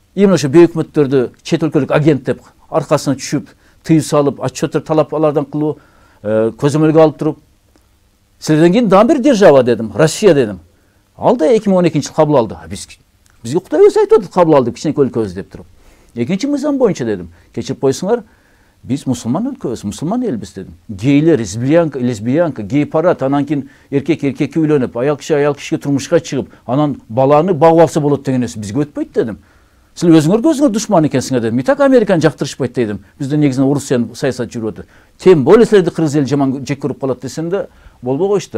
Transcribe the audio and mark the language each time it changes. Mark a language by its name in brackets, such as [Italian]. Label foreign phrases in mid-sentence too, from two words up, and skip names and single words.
[Kyrgyz] Именно ошо бейөкмөттөрдү чет өлкөлүк агент деп аркасына түшүп, тыюу салып, отчеттер талаптардан кылуу, көзөмөлгө алып туруп, силерден кийин дагы бир держава дедим, Россия дедим. Ал да 2012 кабыл алды. Бизге Кудай өзү айтып атат, кабыл алды кичинекей өлкөбүз деп туруп. Экинчи мыйзам боюнча дедим, кечирип койсуңар, биз мусулман өлкөбүз, мусулман элбиз дедим. Гейлер, лесбиянка, гей парад, анан кийин эркек эркекке үйлөнүп, аял кишиге турмушка чыгып, анан баланы багып алса болот деген нерсе бизге өтпөйт дедим. Силер өзүңөр душман экенсиңер дедим. Так Американы жактырышпайт дедим. Бизде негизинен Орусияны саясат жүрүп атат. [Russian] Тем более [Kyrgyz] силерди кыргыз эл жаман жек көрүп калат десем да болбой койушту.